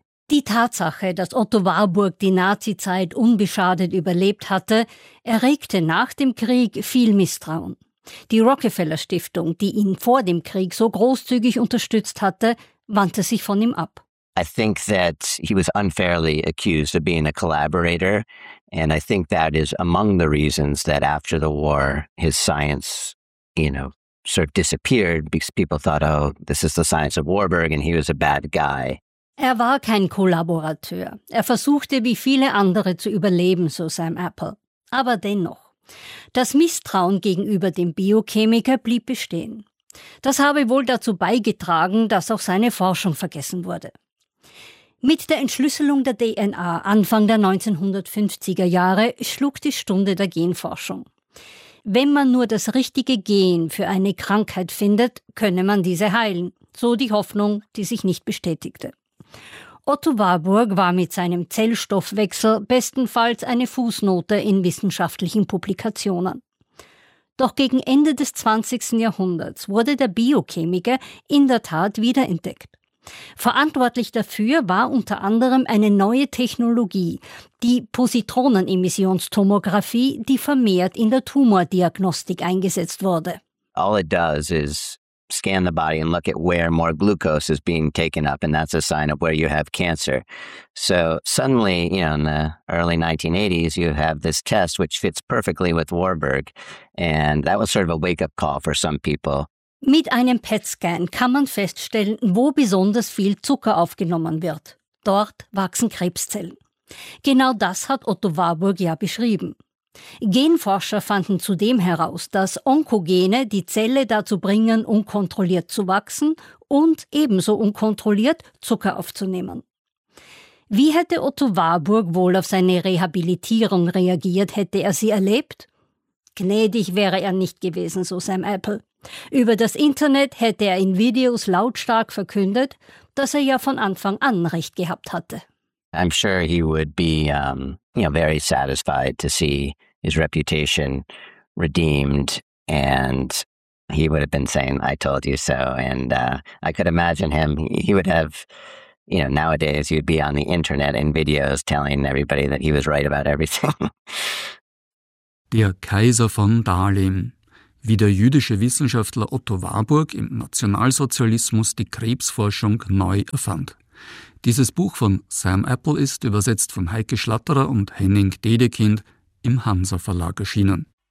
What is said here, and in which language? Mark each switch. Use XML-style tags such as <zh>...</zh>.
<de>Die Tatsache, dass Otto Warburg die Nazi-Zeit unbeschadet überlebt hatte, erregte nach dem Krieg viel Misstrauen. Die Rockefeller-Stiftung, die ihn vor dem Krieg so großzügig unterstützt hatte, wandte sich von ihm ab.</de> <en>I think that he was unfairly accused of being a collaborator, and I think that is among the reasons that after the war his science, you know, sort of disappeared because people thought, oh, this is the science of Warburg and he was a bad guy.</en> <de>Er war kein Kollaborateur. Er versuchte wie viele andere zu überleben, so Sam Apple. Aber dennoch, das Misstrauen gegenüber dem Biochemiker blieb bestehen. Das habe wohl dazu beigetragen, dass auch seine Forschung vergessen wurde. Mit der Entschlüsselung der DNA Anfang der 1950er Jahre schlug die Stunde der Genforschung. Wenn man nur das richtige Gen für eine Krankheit findet, könne man diese heilen. So die Hoffnung, die sich nicht bestätigte. Otto Warburg war mit seinem Zellstoffwechsel bestenfalls eine Fußnote in wissenschaftlichen Publikationen. Doch gegen Ende des 20. Jahrhunderts wurde der Biochemiker in der Tat wiederentdeckt. Verantwortlich dafür war unter anderem eine neue Technologie, die Positronenemissionstomographie, die vermehrt in der Tumordiagnostik eingesetzt wurde.</de> <en>All it does is scan the body and look at where more glucose is being taken up, and that's a sign of where you have cancer. So suddenly, you know, in the early 1980s, you have this test which fits perfectly with Warburg, and that was sort of a wake-up call for some people.</en> <de>Mit einem PET-Scan kann man feststellen, wo besonders viel Zucker aufgenommen wird. Dort wachsen Krebszellen. Genau das hat Otto Warburg ja beschrieben. Genforscher fanden zudem heraus, dass Onkogene die Zelle dazu bringen, unkontrolliert zu wachsen und ebenso unkontrolliert Zucker aufzunehmen. Wie hätte Otto Warburg wohl auf seine Rehabilitierung reagiert, hätte er sie erlebt? Gnädig wäre er nicht gewesen, so Sam Apple. Über das Internet hätte er in Videos lautstark verkündet, dass er ja von Anfang an recht gehabt hatte.</de> <en>I'm sure he would be very satisfied to see his reputation redeemed, and he would have been saying, I told you so, and I could imagine him, he would have, you know, nowadays you'd be on the internet in videos telling everybody that he was right about everything.</en> <de>Der Kaiser von Dahlem. wie der jüdische Wissenschaftler Otto Warburg im Nationalsozialismus die Krebsforschung neu erfand. Dieses Buch von Sam Apple ist, übersetzt von Heike Schlatterer und Henning Dedekind, im Hansa Verlag erschienen.</de>